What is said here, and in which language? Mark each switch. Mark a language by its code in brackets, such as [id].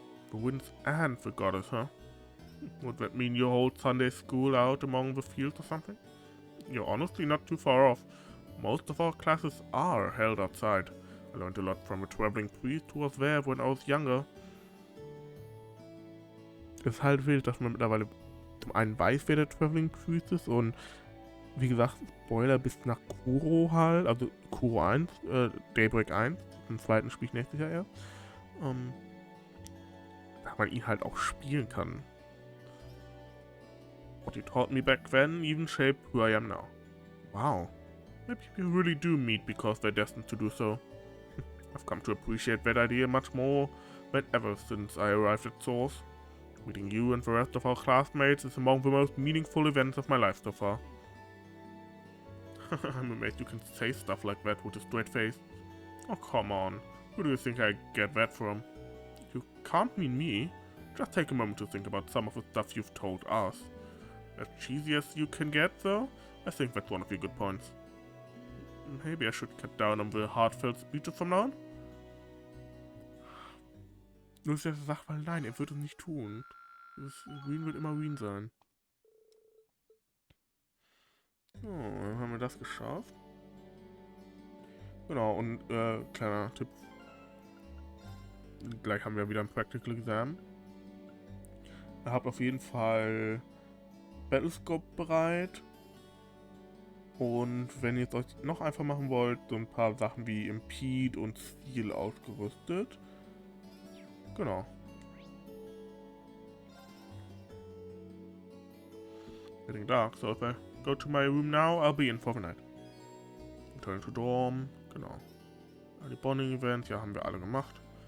[en] The winds and the goddess, huh? Would that mean you hold Sunday school out among the fields or something? You're honestly not too far off. Most of our classes are held outside. I learned a lot from a traveling priest who was there when I was younger. [de] Ist halt wild, dass man mittlerweile zum einen weiß, wer der Traveling Priest ist und wie gesagt, Spoiler bis nach Kuro halt, also Kuro 1, Daybreak 1, im zweiten Spiel nächstes Jahr erst, dass man ihn halt auch spielen kann. [en] What he taught me back then even shaped who I am now. Wow. Maybe people really do meet because they're destined to do so. I've come to appreciate that idea much more than ever since I arrived at Thors. Meeting you and the rest of our classmates is among the most meaningful events of my life so far. I'm amazed you can say stuff like that with a straight face. Oh, come on. Who do you think I get that from? You can't mean me. Just take a moment to think about some of the stuff you've told us. As cheesy as you can get, though? I think that's one of your good points. Maybe I should cut down on the heartfelt speeches from now on? [de] Nur ist ja die Sache, weil nein, er wird es nicht tun. Wien wird immer Wien sein. So, dann haben wir das geschafft. Genau, und kleiner Tipp. Gleich haben wir wieder ein Practical Exam. Ihr habt auf jeden Fall Battlescope bereit. Und wenn ihr es euch noch einfach machen wollt, so ein paar Sachen wie Impede und Stil ausgerüstet. Genau. [en] Getting dark, so if I go to my room now, I'll be in for the night. Return to dorm, [de] genau. Die Bonding Events, ja, haben wir alle gemacht.